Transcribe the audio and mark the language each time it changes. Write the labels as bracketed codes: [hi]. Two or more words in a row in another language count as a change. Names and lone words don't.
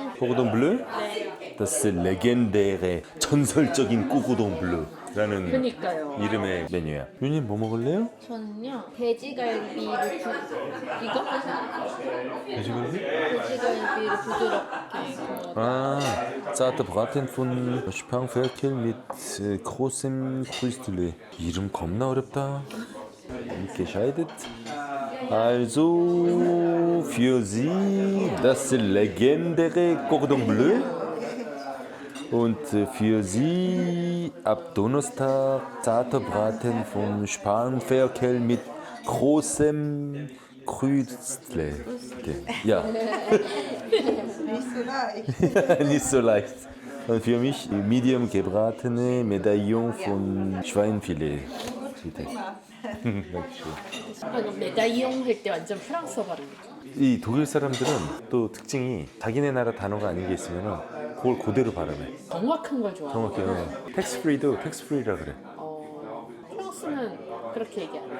[ko] 꼬고동 블루? 네. Das 레겐데의 전설적인 꼬고동 블루라는 그니까요. 이름의 메뉴야. 윤님 뭐 먹을래요? 저는요 돼지갈비를 이거? 돼지갈비? 돼지갈비를 부드럽게 구워. [de] Ah, zarte Braten von Spanferkel mit großem Krüstle. [ko] 이름 겁나 어렵다. [de] Gescheidet. Also für Sie das legendäre Cordon Bleu und für Sie ab Donnerstag zarte Braten von Spanferkel mit großem Krüstle. Okay. Ja. Nicht so leicht. Nicht so leicht. Und für mich medium gebratene Medaillon von Schweinfilet. Bitte. [ko] 방금 메다이용 할 때 완전 프랑스어 발음. 이 독일 사람들은 또 특징이 자기네 나라 단어가 아닌 게 있으면 그걸 그대로 발음해. 정확한 걸 좋아해요. 정확히. 텍스프리도 텍스프리라 그래. 프랑스는 그렇게 얘기 안 해요.